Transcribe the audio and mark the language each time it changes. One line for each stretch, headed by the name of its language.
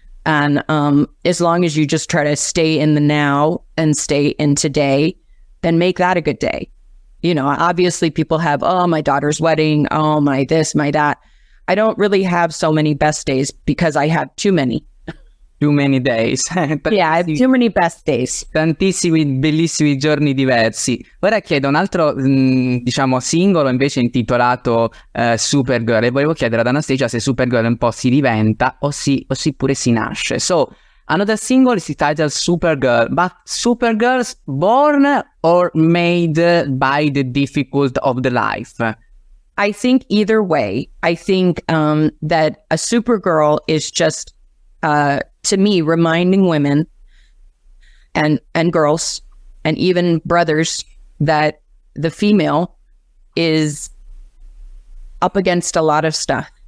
English: And as long as you just try to stay in the now and stay in today, then make that a good day. Obviously people have, oh, my daughter's wedding, oh, my this, my that. I don't really have so many best days because I have too many. Too many days. Yeah, too many best days.
Italian: Tantissimi bellissimi giorni diversi. Ora chiedo un altro, diciamo, singolo invece intitolato Supergirl, e volevo chiedere ad Anastacia se Supergirl un po' si diventa o pure si nasce.
English: So, another single is titled Supergirl, but Supergirls born or made by the difficult of the life? I think either way. I think that a Supergirl is just, to me, reminding women and girls and even brothers that the female is up against a lot of stuff.